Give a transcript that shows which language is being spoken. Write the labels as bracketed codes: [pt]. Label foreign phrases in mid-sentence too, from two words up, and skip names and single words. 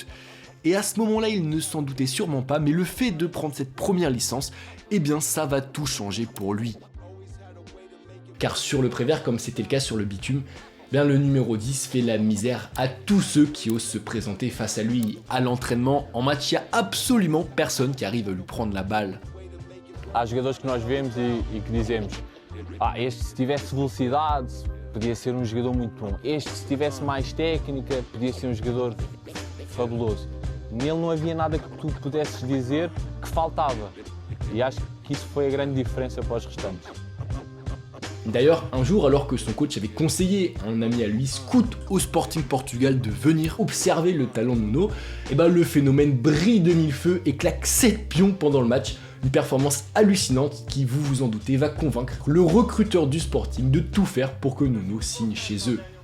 [fr] Et à ce moment-là, il ne s'en doutait sûrement pas, mais le fait de prendre cette première licence, ça va tout changer pour lui. Car sur le Prévert, comme c'était le cas sur le bitume, le numéro 10 fait la misère à tous ceux qui osent se présenter face à lui. À l'entraînement, en match, il n'y a absolument personne qui arrive à lui prendre la balle. [pt] Há jogadores que nós vemos e que dizemos este se tivesse velocidade podia ser jogador muito bom, este se tivesse mais técnica podia ser jogador fabuloso. Nele não havia nada que tu pudesses dizer que faltava. E acho que isso foi a grande diferença para os restantes. [fr] D'ailleurs, un jour, alors que son coach avait conseillé à un ami à lui, scout au Sporting Portugal, de venir observer le talent de Nuno, le phénomène brille de mille feux et claque 7 pions pendant le match. Une performance hallucinante qui, vous vous en doutez, va convaincre le recruteur du Sporting de tout faire pour que Nuno signe chez eux.